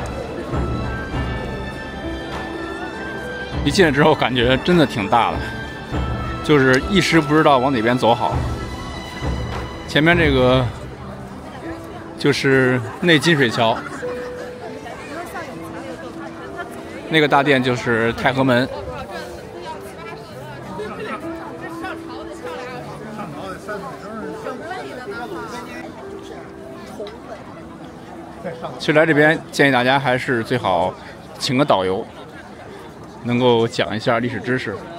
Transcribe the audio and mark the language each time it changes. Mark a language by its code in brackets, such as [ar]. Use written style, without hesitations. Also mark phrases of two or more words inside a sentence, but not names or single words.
[zh] 一进来之後，感覺真的挺大的，就是一時不知道往哪邊走好。前面這個就是內金水橋，那個大殿就是太和門。其實來這邊建議大家還是最好請個導遊，能夠講一下歷史知識。